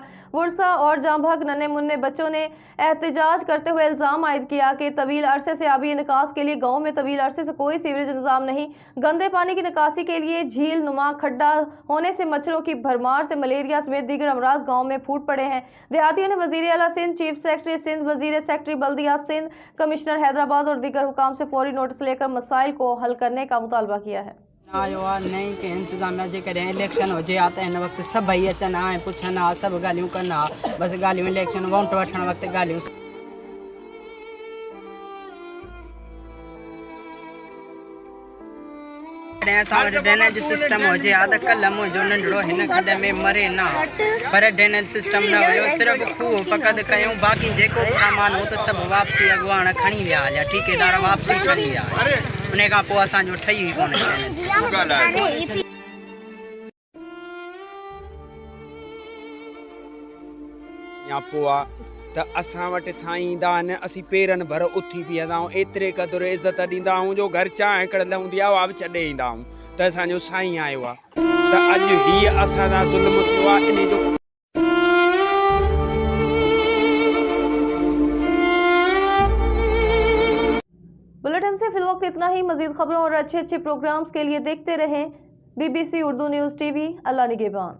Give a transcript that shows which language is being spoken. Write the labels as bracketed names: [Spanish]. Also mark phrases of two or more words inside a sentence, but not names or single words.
[Urdu] وُرسا اور جانبھگ ننھے منے بچوں نے احتجاج کرتے ہوئے الزام عائد کیا کہ طویل عرصے سے آبی نکاس کے لیے گاؤں میں طویل عرصے سے کوئی سیوریج انتظام نہیں. گندے پانی کی نکاسی کے لیے جھیل نما کھڈا ہونے سے مچھروں کی بھرمار سے ملیریا سمیت دیگر امراض گاؤں میں پھوٹ پڑے ہیں. دیہاتیوں نے وزیر اعلیٰ سندھ، چیف سیکرٹری سندھ، وزیر سیکرٹری بلدیہ سندھ، کمشنر حیدرآباد اور دیگر حکام سے فوری نوٹس لے کر مسائل کو حل کرنے کا مطالبہ کیا ہے. [Sindhi] नहीं के इंतजाम जे करें इलेक्शन हो जे आता है वक्त सब भाई अचन आए पुछन आ सब गालियों करना बस गालियों इलेक्शन वोट वठण वक्त गालियों ड्रेनेज सिस्टम हो जे आद कलम हो जो नंढड़ो हिन खड्डे में मरे ना पर ड्रेनेज सिस्टम न हो सिर्फ खूह पकद कयूं बाकी जेको सामान हो तो सब वापसी अगवान खणी विया या ठेकेदार वापसी खणी विया उन खां पोइ असांजो ठही हुई कोन्हे। या पोइ त असां वटि साईं ईंदा आहिनि, असीं पेरनि भर उथी बीहंदा आहियूं, एतिरे क़दुरु इज़त ॾींदा आहियूं जो घर चांहि हिकिड़े हूंदी आहे उहा बि छॾे ईंदा आहियूं त असांजो साईं आयो आहे। त अॼु हीअ असां सां ज़ुल्म थियो आहे, इन जो [Urdu] بلیٹن سے فی الوقت اتنا ہی. مزید خبروں اور اچھے پروگرامز کے لیے دیکھتے رہیں بی بی سی اردو نیوز ٹی وی. اللہ نگہبان.